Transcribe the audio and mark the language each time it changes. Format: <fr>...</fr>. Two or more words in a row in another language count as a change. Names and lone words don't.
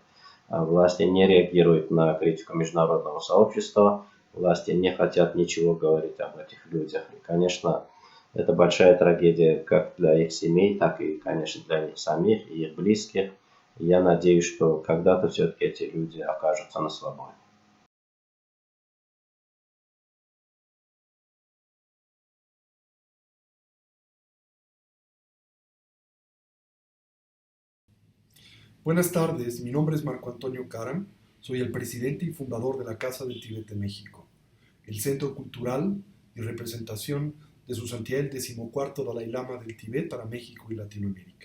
<ru>Власти не реагируют на критику международного сообщества, власти не хотят ничего говорить об этих людях. И, конечно, это большая трагедия как для их семей, так и, конечно, для них самих и их близких. И я надеюсь, что когда-то все-таки эти люди окажутся на свободе.</ru> <es>Buenas tardes, mi nombre es Marco Antonio Karam, soy el presidente y fundador de la Casa del Tíbet de México, el centro cultural y representación de su santidad el 14º Dalai Lama del Tíbet para México y Latinoamérica.</es>